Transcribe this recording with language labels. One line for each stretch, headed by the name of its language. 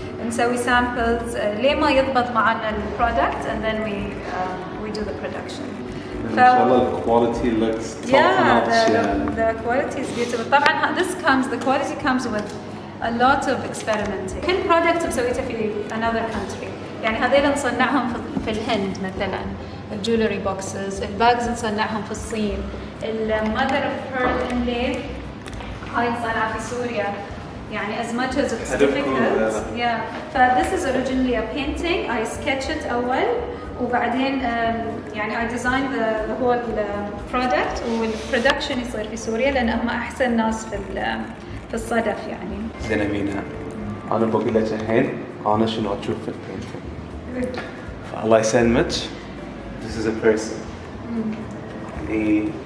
Arabic: نسوي samples ليه ما يضبط معنا البرودكت
English: and then we do the production.
Arabic: إن شاء الله
English: the quality looks top notch. The quality is beautiful.
Arabic: طبعاً
English: the quality comes with a lot of experimenting.
Arabic: كل product مسويته في
English: another country.
Arabic: يعني هذيل نصنعهم في الهند مثلاً. الجولري boxes, الباجز نصنعهم في الصين.
English: mother of pearl inlay هاي نصنعها في سوريا.
Arabic: يعني
English: as much as it's difficult. This is originally a painting. I sketch it
Arabic: أول. وبعدين يعني
English: I designed the whole product
Arabic: والproduction يصير في سوريا لأن هم أحسن ناس في الصدف يعني. زين أمينة أنا بقول لك الحين أنا شنو أشوف في البينتينج. الله يسلمك.
English: This is a person.
Arabic: يعني